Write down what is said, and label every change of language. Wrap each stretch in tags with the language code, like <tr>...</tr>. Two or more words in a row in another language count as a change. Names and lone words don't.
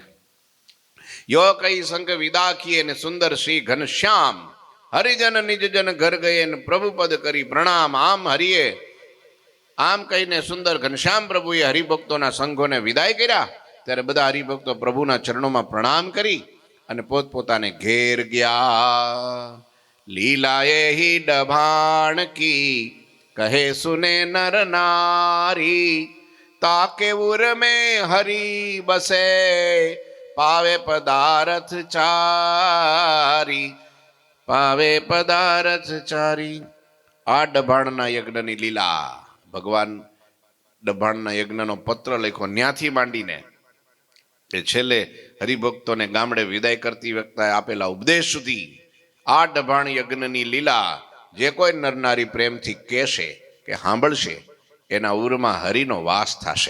<hi>यो कई संग विदाखीए ने सुंदर श्री घनश्याम, हरिजन निजजन घर गये ने प्रभु पद करी प्रणाम.</hi> <gu>આમ હરિએ આમ કહીને સુંદર ઘનશ્યામ પ્રભુએ હરિભક્તોના સંઘોને વિદાય કર્યા. ત્યારે બધા હરિભક્તો પ્રભુના ચરણોમાં પ્રણામ કરી અને પોતપોતાને ઘેર ગયા.</gu> <hi>लीलाए ही डभाण की कहे सुने नर नारी ताके उर में हरि बसे पावे पदारथ चारी पावे पदारथ चारी.</hi> <gu>આ ડભાણના યજ્ઞની લીલા ભગવાન ડભાણના યજ્ઞનો પત્ર લખ્યો ન્યાથી માંડીને એ છેલ્લે હરિભક્તોને ગામડે વિદાય કરતી વખતે આપેલા ઉપદેશ સુધી આ ડભાણ યજ્ઞની લીલા જે કોઈ નરનારી પ્રેમથી કહેશે કે સાંભળશે એના ઉરમાં હરિનો વાસ થશે.</gu>